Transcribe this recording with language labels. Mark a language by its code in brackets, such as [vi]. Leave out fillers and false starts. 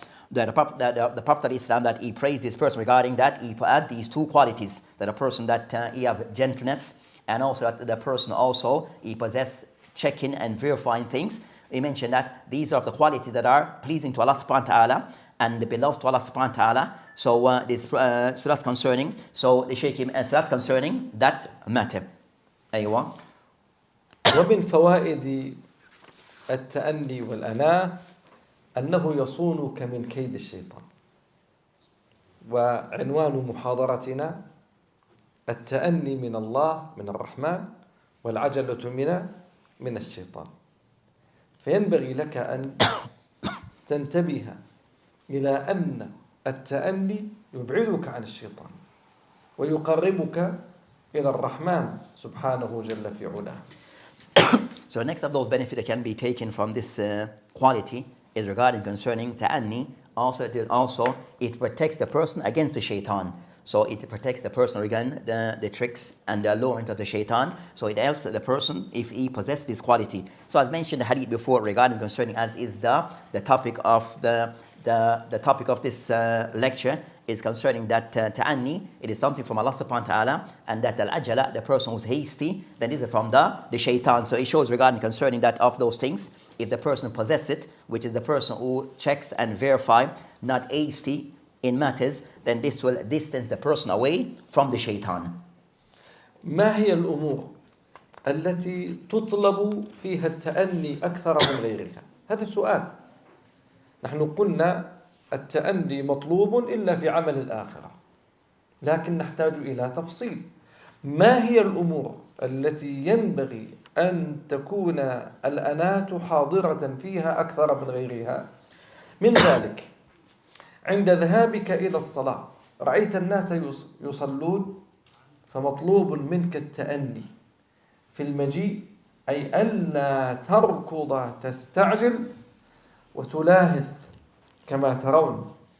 [en] the Prophet of Islam, that he praised this person regarding that he had these two qualities, that a person that he have gentleness, and also that the person also he possess checking and verifying things. He mentioned that these are the qualities that are pleasing to Allah subhanahu wa ta'ala and beloved to Allah subhanahu wa ta'ala. So so that's concerning. So the Shaykh, so that's concerning that matter. [ar] أيوة. ومن فوائد التأني والأناة أنه يصونك من كيد الشيطان. وعنوان محاضرتنا التأني من الله من الرحمن والعجلة من الشيطان. فينبغي لك أن تنتبه إلى أن التأني يبعدك عن الشيطان ويقربك إلى الرحمن سبحانه جل في علاه. [en] So next of those benefits that can be taken from this quality is regarding concerning ta'anni. Also it protects the person against the shaitan. So it protects the person against the tricks and the allurement of the shaitan. So it helps the person if he possesses this quality. So as mentioned the hadith before regarding concerning, as is the topic of the topic of this lecture, is concerning that ta'anni, it is something from Allah subhanahu wa ta'ala, and that al-ajala, the person who's hasty, then this is from the shaitan. So it shows regarding concerning that of those things, if the person possesses it, which is the person who checks and verify, not hasty in matters, then this will distance the person away from the shaitan. [ar] ما هي الأمور التي تطلب فيها التأني أكثر من غيرها؟ هذا سؤال. نحن قلنا التأني مطلوب إلا في عمل الآخرة، لكن نحتاج إلى تفصيل. ما هي الأمور التي ينبغي أن تكون الأناة حاضرة فيها أكثر من غيرها؟ من ذلك عند ذهابك إلى الصلاة رأيت الناس يصلون، فمطلوب منك التأني في المجيء، أي ألا تركض تستعجل وتلاهث كما ترون.